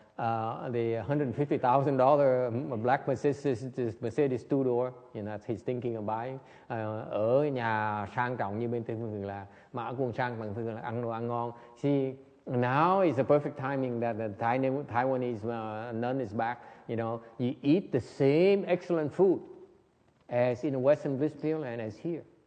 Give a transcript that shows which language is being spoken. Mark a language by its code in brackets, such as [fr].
[en] The $150,000 black Mercedes two-door, he's thinking of buying. [vi] Ở nhà sang trọng như bên Tây Phương Cực Lạc, mà ở quân sang bằng Phương Cực Lạc, ăn đồ ăn ngon. [en] See, now is the perfect timing that the Taiwanese nun is back. You eat the same excellent food as in the Western Bliss Pure Land as here.